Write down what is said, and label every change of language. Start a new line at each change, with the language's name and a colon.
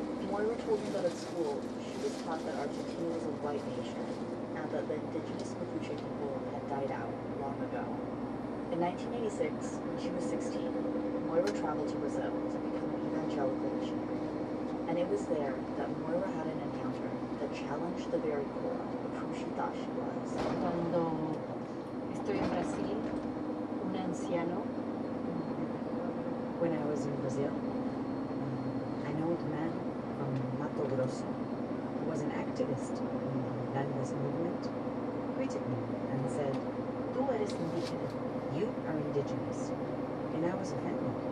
English: Moira told me that at school she was taught that Argentina was a white nation and that the indigenous Mapuche people had died out long ago. In 1986, when she was 16, Moira traveled to Brazil to become an evangelical missionary. And it was there that Moira had an encounter that challenged the very core of who she thought she was.
Spanish: Cuando estoy en Brasil, un anciano,
English: when I was in Brazil, an old man from Mato Grosso, who was an activist in the landless movement, greeted me and said,
Spanish: "Tú eres indígena,
English: you are indigenous." And I was offended.